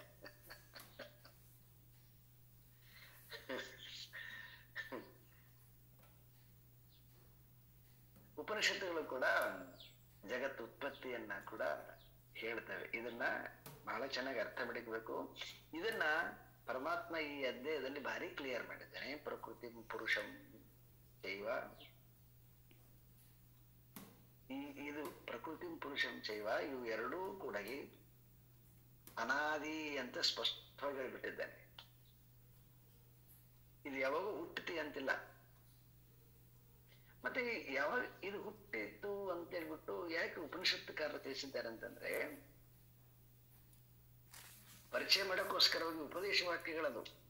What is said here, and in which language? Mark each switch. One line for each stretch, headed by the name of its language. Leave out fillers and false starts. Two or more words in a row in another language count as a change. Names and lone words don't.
Kannada: ಉಪನಿಷತ್ತುಗಳು ಕೂಡ ಜಗತ್ ಉತ್ಪತ್ತಿಯನ್ನ ಕೂಡ ಹೇಳ್ತವೆ. ಇದನ್ನ ಬಹಳ ಚೆನ್ನಾಗಿ ಅರ್ಥ ಮಾಡಿಕಬೇಕು. ಇದನ್ನ ಪರಮಾತ್ಮ ಈ ಅಧ್ಯಾಯದಲ್ಲಿ ಭಾರಿ ಕ್ಲಿಯರ್ ಮಾಡಿದ್ದಾನೆ.
Sanskrit: ಪ್ರಕೃತಿ ಪುರುಷಂ ಚೈವ, ಇದು ಪ್ರಕೃತಿ ಪುರುಷಂ ಚೈವ,
Kannada: ಇವು ಎರಡೂ ಕೂಡ ಅನಾದಿ ಅಂತ ಸ್ಪಷ್ಟವಾಗಿ ಹೇಳ್ಬಿಟ್ಟಿದ್ದಾನೆ. ಇದು ಯಾವಾಗ ಹುಟ್ಟತಿ ಅಂತಿಲ್ಲ. ಮತ್ತೆ ಯಾವಾಗ ಇದು ಹುಟ್ಟಿತ್ತು ಅಂತ ಹೇಳ್ಬಿಟ್ಟು ಯಾಕೆ ಉಪನಿಷತ್ತುಕಾರರು ತಿಳಿಸಿದ್ದಾರೆ ಅಂತಂದ್ರೆ, ಪರಿಚಯ ಮಾಡೋಕ್ಕೋಸ್ಕರವಾಗಿ ಉಪದೇಶ ವಾಕ್ಯಗಳದು.